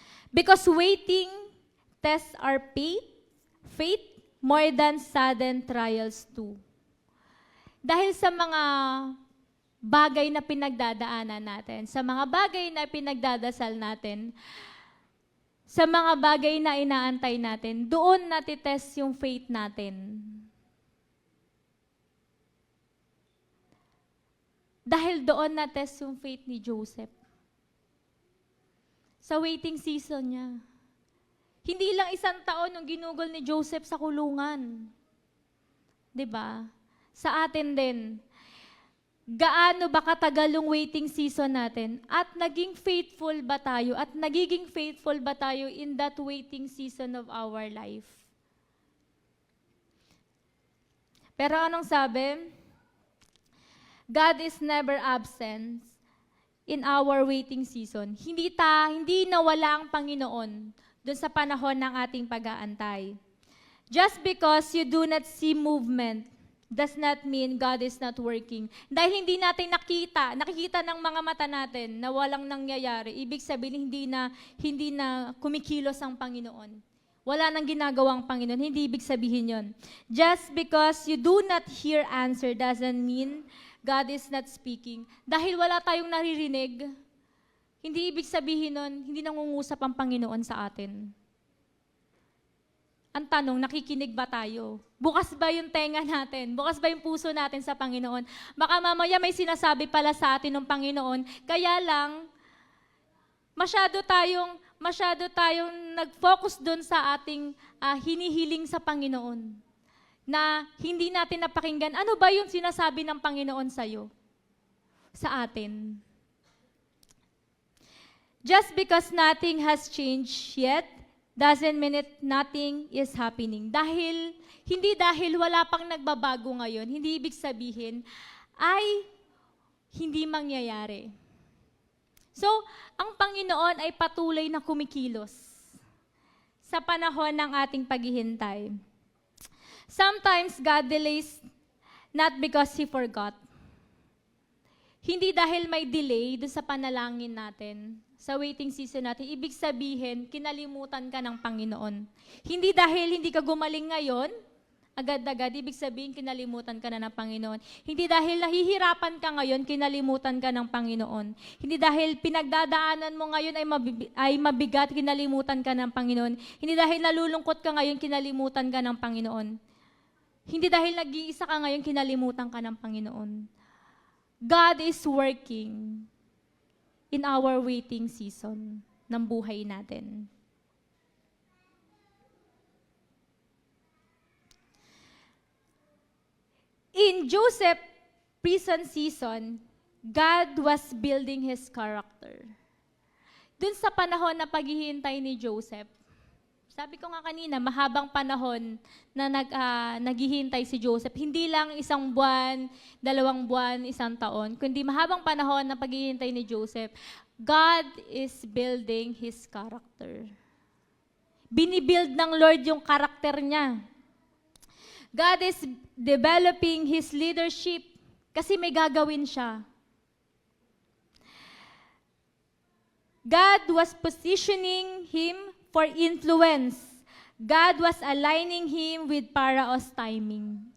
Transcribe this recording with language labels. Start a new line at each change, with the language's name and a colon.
English: Because waiting tests our faith more than sudden trials too.
Filipino: Dahil sa mga bagay na pinagdadaanan natin, sa mga bagay na pinagdadasal natin, sa mga bagay na inaantay natin, doon natitest yung faith natin. Dahil doon natest yung faith ni Joseph. Sa waiting season niya. Hindi lang 1 taon nung ginugol ni Joseph sa kulungan. 'Di ba? Sa atin din. Gaano ba katagal yung waiting season natin? At naging faithful ba tayo? At nagiging faithful ba tayo
English: in that waiting season of our life?
Filipino: Pero anong sabi?
English: God is never absent in our waiting season.
Filipino: Hindi nawala ang Panginoon dun sa panahon ng ating pag-aantay.
English: Just because you do not see movement does not mean God is not working.
Filipino: Dahil hindi natin nakikita ng mga mata natin na walang nangyayari, ibig sabihin hindi na kumikilos ang Panginoon. Wala nang ginagawa ang Panginoon, hindi ibig sabihin yon.
English: Just because you do not hear answer doesn't mean God is not speaking.
Filipino: Dahil wala tayong naririnig, hindi ibig sabihin nun, hindi nangungusap ang Panginoon sa atin. Ang tanong, nakikinig ba tayo? Bukas ba yung tenga natin? Bukas ba yung puso natin sa Panginoon? Baka mamaya may sinasabi pala sa atin ng Panginoon, kaya lang, masyado tayong nag-focus doon sa ating hinihiling sa Panginoon. Na hindi natin napakinggan, ano ba yung sinasabi ng Panginoon sa'yo? Sa atin.
English: Just because nothing has changed yet, doesn't mean nothing is happening.
Filipino: Hindi dahil wala pang nagbabago ngayon, hindi ibig sabihin ay hindi mangyayari. So, ang Panginoon ay patuloy na kumikilos sa panahon ng ating paghihintay. Sometimes God delays not because He forgot. Hindi dahil may delay doon sa panalangin natin, sa waiting season natin, ibig sabihin, kinalimutan ka ng Panginoon. Hindi dahil hindi ka gumaling ngayon, agad-agad, ibig sabihin, kinalimutan ka na ng Panginoon. Hindi dahil nahihirapan ka ngayon, kinalimutan ka ng Panginoon. Hindi dahil pinagdadaanan mo ngayon ay mabigat, kinalimutan ka ng Panginoon. Hindi dahil nalulungkot ka ngayon, kinalimutan ka ng Panginoon. Hindi dahil nag-iisa ka ngayon, kinalimutan ka ng Panginoon.
English: God is working in our waiting season
Filipino: ng buhay natin.
English: In Joseph's prison season, God was building his character.
Filipino: Dun sa panahon na paghihintay ni Joseph, Sabi ko nga kanina, mahabang panahon na naghihintay si Joseph. Hindi lang 1 buwan, 2 buwan, 1 taon, kundi mahabang panahon na paghihintay ni Joseph.
English: God is building his character.
Filipino: Binibuild ng Lord yung karakter niya.
English: God is developing his leadership
Filipino: kasi may gagawin siya.
English: God was positioning him for influence. God was aligning him with Pharaoh's timing.